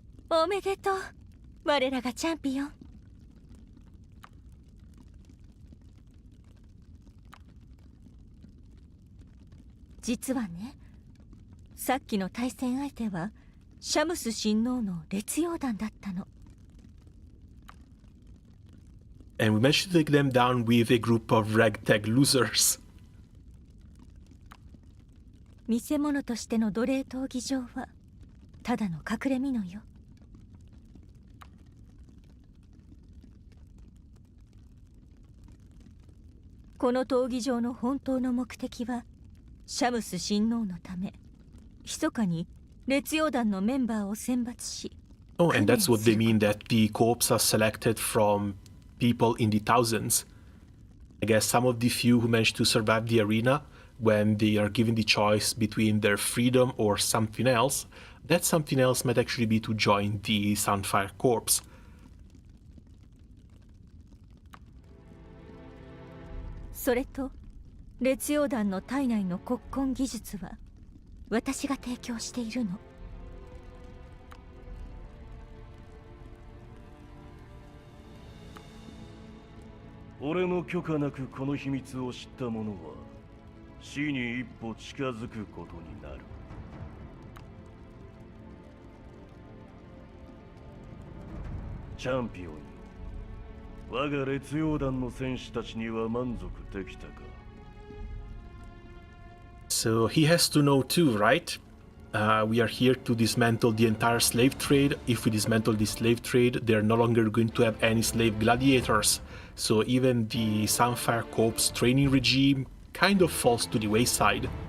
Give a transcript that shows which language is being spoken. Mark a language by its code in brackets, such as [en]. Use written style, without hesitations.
[ja] おめでとう、我らがチャンピオン。実はね、さっきの対戦相手はシャムス親王の烈陽団だったの。 [en] And we managed to take them down with a group of ragtag losers. [ja] 見せ物としての奴隷闘技場はただの隠れ蓑よ。この闘技場の本当の目的はシャムス親王のため密かに烈陽団のメンバーを選抜し。 [en] Oh, and that's what they mean that the corps are selected from people in the thousands. I guess some of the few who managed to survive the arena, when they are given the choice between their freedom or something else, that something else might actually be to join the Sunfire Corps. [ja] それと烈陽団の体内の骨根技術は私が提供しているの。俺の許可なくこの秘密を知った者は死に一歩近づくことになる。チャンピオンよ、我が烈陽団の戦士たちには満足できたか。 [en] So he has to know too, right? We are here to dismantle the entire slave trade. If we dismantle the slave trade, they're no longer going to have any slave gladiators. So even the Sunfire Corps training regime kind of falls to the wayside.